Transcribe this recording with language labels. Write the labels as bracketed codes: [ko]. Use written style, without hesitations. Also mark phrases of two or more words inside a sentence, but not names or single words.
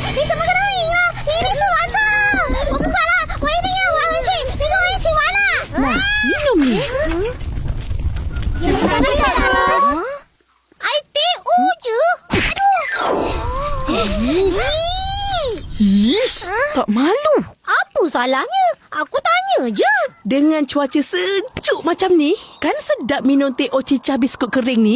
[zh] Ni 怎么可能赢啊？你一定是玩错。我不管了，我一定要玩回去。你跟我一起玩啦。 [ms] Nah, minum ni. Air teh je. Ish, tak malu. Apa salahnya? Aku tanya je. Dengan cuaca sejuk macam ni, kan sedap minum teh ocicah biskut kering ni?